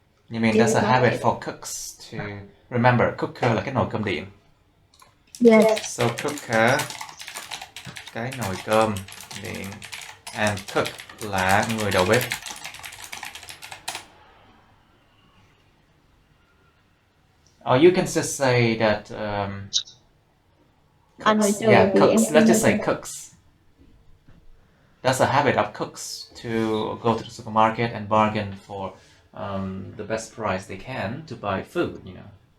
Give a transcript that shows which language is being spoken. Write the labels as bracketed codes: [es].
[en] You mean that's a habit for cooks to remember? [vi] Cooker là cái nồi cơm điện. [en] Yes. [vi] So cooker, cái nồi cơm điện, and cook là người đầu bếp. [en] Or you can just say that cooks. Yeah, cooks. Let's just say cooks. That's a habit of cooks to go to the supermarket and bargain for the best price they can to buy food, you know.